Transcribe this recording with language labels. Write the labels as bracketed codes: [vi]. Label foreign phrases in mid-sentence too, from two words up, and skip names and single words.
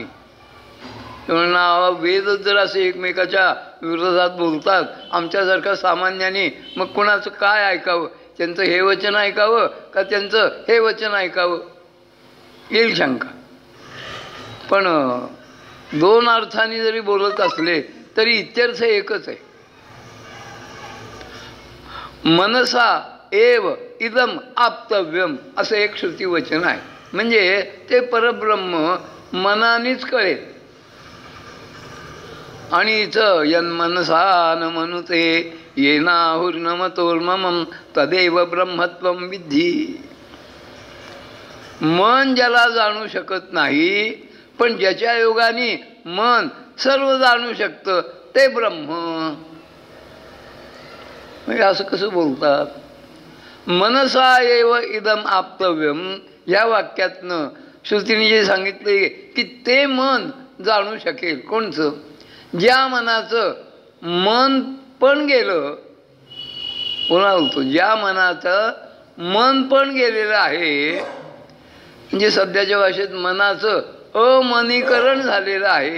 [mr] म्हणून वेद जर असे एकमेकाच्या विरोधात बोलतात आमच्यासारख्या सामान्याने, मग कुणाचं काय ऐकावं? त्यांचं हे वचन ऐकावं का त्यांचं हे वचन ऐकावं? येईल शंका. पण दोन अर्थाने जरी बोलत असले तरी इत्यर्थ एकच आहे. [sa] मनसा एव इदम आप्तव्यम [mr] असं एक श्रुती वचन आहे. म्हणजे ते परब्रह्म मनानेच कळेल. आणि इथं [sa] यन्मनसा न मनुते येनाहुर्नमतोर्ममं तदेव ब्रह्मत्वं विद्धी. [mr] मन ज्याला जाणू शकत नाही पण ज्याच्या योगाने मन सर्व जाणू शकतं ते ब्रह्म. म्हणजे असं कसं बोलतात? [sa] मनसा एव इदम आप्तव्यम [mr] या वाक्यातनं श्रुतीने जे सांगितले की ते मन जाणू शकेल. कोणचं? ज्या मनाचं मन पण गेलं. पुन्हा बोलतो, ज्या मनाचं मन पण गेलेलं आहे, म्हणजे सध्याच्या भाषेत मनाचं अमनीकरण झालेलं आहे.